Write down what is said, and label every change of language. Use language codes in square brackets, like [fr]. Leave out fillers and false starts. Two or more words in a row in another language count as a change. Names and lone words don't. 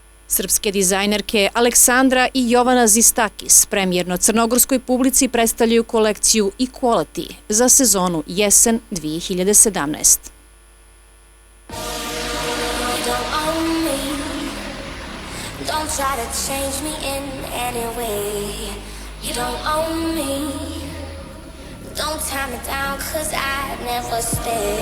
[sr] Srpske dizajnerke Aleksandra i Jovana Zistakis premijerno crnogorskoj publici predstavljaju kolekciju Equality za sezonu jesen 2017. [en] Don't try to change me in any way. You don't own me. Don't tie me down, cause I never stay.